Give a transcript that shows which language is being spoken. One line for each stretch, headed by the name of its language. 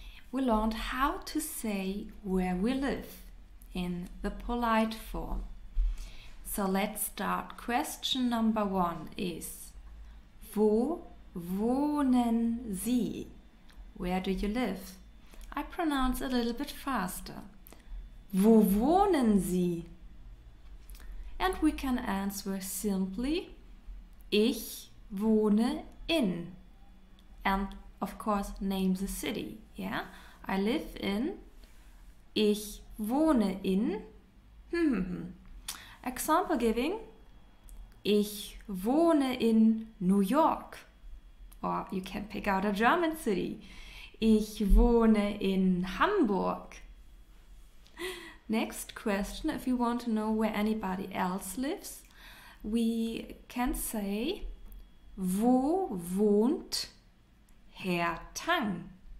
English: We learned how to say where we live in the polite form. So let's start. Question number 1 is:
German: Wo wohnen Sie?
English: Where do you live? I pronounce a little bit faster.
German: Wo wohnen Sie?
English: And we can answer simply:
German: Ich wohne in.
English: And of course name the city. Yeah? I live in.
German: Ich wohne in.
English: Example giving:
German: Ich wohne in New York.
English: Or you can pick out a German city.
German: Ich wohne in Hamburg.
English: Next question, if you want to know where anybody else lives, we can say:
German: Wo wohnt Herr Tang?